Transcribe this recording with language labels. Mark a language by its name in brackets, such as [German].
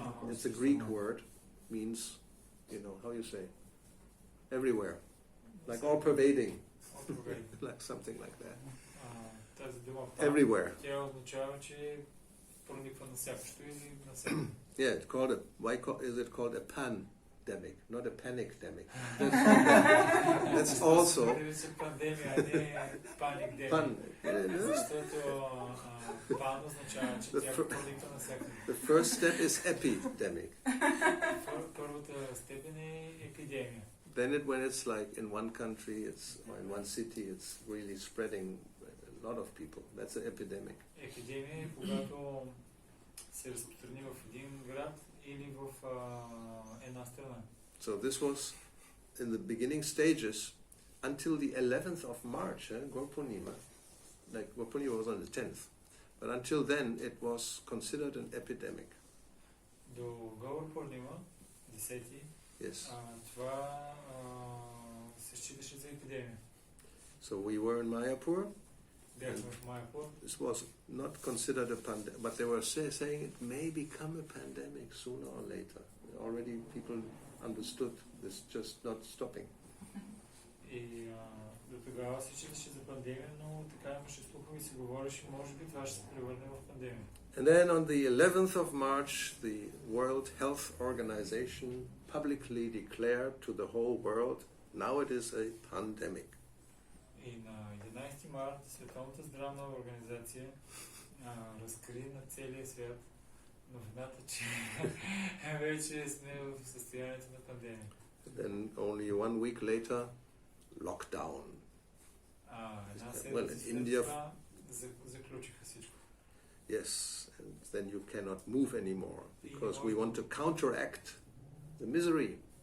[English] It's a Greek word, means, how you say, everywhere, like all-pervading, like something like that. [Bulgarian] Тази дума [English] Everywhere. [Bulgarian] Тя означава, че прониква навсякъде или навсякъде. [English] Yeah, is it called a pandemic, not a panicdemic? That's also [Bulgarian] Пандемия, а не паникдемия. Защото пан означава, че тя прониква навсякъде. [English] The first step is epidemic. [Bulgarian] Първата степен е епидемия. [English] Then when it's like in one country, or in one city, it's really spreading a lot of people. That's an epidemic. [Bulgarian] Епидемия е когато се разпространи в един град или в една страна. [English] So this was in the beginning stages until the 11th of March, Gorpunima. Like Gorpunima was on the 10th. But until then it was considered an epidemic. [Bulgarian] До Горпурнима, 10-ти, [English] Yes. [Bulgarian] Това се считаше за епидемия. [English] So we were in Mayapur. [Bulgarian] Бяхме в Майапур. [English] This was not considered a pandemic, but they were saying it may become a pandemic sooner or later. Already people understood this, just not stopping. [Bulgarian] И до тогава се считаше за пандемия, но така имаше слухове и се говореше, може би това ще се превърне в пандемия. [English] And then on the 11th of March, the World Health Organization publicly declared to the whole world, now it is a pandemic. [Bulgarian] И на 11 март Световната здравна организация разкри на целия свят новината, че вече сме в състоянието на пандемия. [English] Then only 1 week later, lockdown. [Bulgarian] Една седмица след това заключиха всичко. [English] Yes, and then you cannot move anymore because we want to counteract the misery.